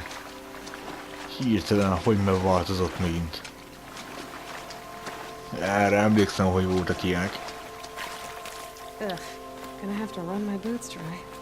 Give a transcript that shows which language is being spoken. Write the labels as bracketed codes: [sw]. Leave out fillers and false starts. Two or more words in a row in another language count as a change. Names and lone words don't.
[hu] Hirtelen, hogy megváltozott megint. Erre emlékszem, hogy voltak ilyenek. Ugh. [en] Gonna have to run my boots dry.